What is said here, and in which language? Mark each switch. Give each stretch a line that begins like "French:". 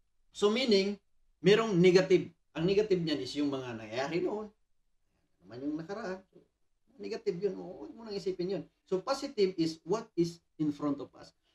Filipino: So meaning, merong negative. Ang negative niyan is yung mga nangyayari noon. Naman yung nakaraan. So, negative yun. Huwag mo nang isipin yun.
English: So positive is what is in front of us.